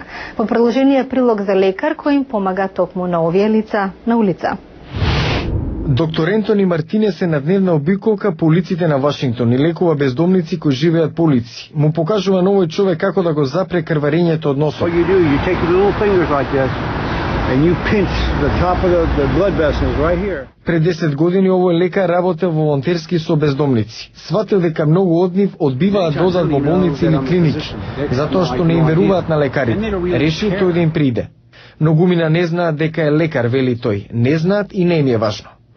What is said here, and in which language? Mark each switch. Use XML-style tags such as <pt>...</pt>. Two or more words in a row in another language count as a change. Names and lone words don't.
<mk>Во приложение прилог за лекар кој им помага токму на овие лица на улица. Доктор Ентони Мартинес е на дневна обиколка по улиците на Вашингтон и лекува бездомници кои живеат по улици. Му покажува на овој човек како да го запре крварењето од носот.</mk> <en>And you pinch the top of the blood vessels right here.</en> <mk>Пред 10 години овој лекар работел волонтерски со бездомници. Сватил дека многу од нив одбиваат да одат во болници или клиники, затоа што не им веруваат на лекарите. Решил тој да им приде. Многумина не знаат дека е лекар, вели тој. Не знаат и не им е важно.</mk>